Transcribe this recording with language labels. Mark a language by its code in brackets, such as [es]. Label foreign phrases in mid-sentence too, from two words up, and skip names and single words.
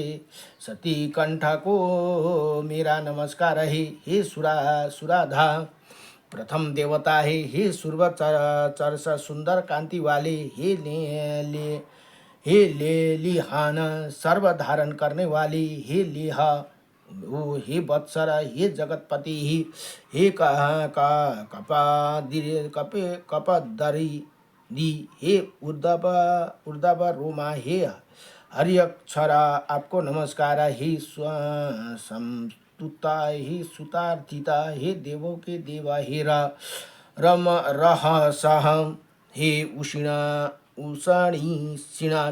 [hi] सती कंठ को मेरा नमस्कार है, हे सुराधा प्रथम देवता है, हे सूर्य चर्चा सुंदर कांति वाले, हे लेलिहान सर्व धारण करने वाली, हे लेहा, हे वत्सर, हे जगतपति, हे कपदरी दी, हे उर्दव रोमा, हे हरियक्षरा आपको नमस्कार। हे समस्तुता, हे सुतार्थिता, हे देवों के देवा, हे रम रहसह, हे उषणी सिणा